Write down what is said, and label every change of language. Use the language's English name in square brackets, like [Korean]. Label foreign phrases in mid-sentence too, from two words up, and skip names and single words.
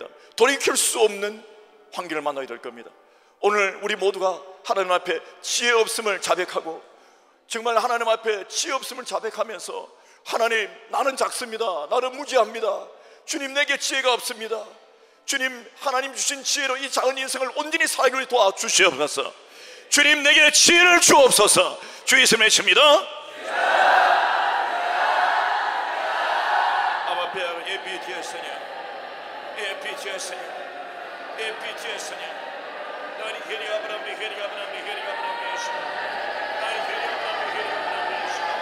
[Korean] 돌이킬 수 없는 환경을 만나게 될 겁니다. 오늘 우리 모두가 하나님 앞에 지혜 없음을 자백하고, 정말 하나님 앞에 지혜 없음을 자백하면서, 하나님 나는 작습니다, 나는 무지합니다, 주님 내게 지혜가 없습니다, 주님 하나님 주신 지혜로 이 작은 인생을 온전히 살기 도와주시옵소서. 주님 내게 지혜를 주옵소서. 주의 이름 외칩니다. [French] 아바 Père, aie pitié Seigneur, aie pitié Seigneur, aie pitié Seigneur. 나니 헤리 아브라함 헤리 아브라함 헤리 아브라함 예수, 나니 헤리 아브라함 헤리 아브라함 예수.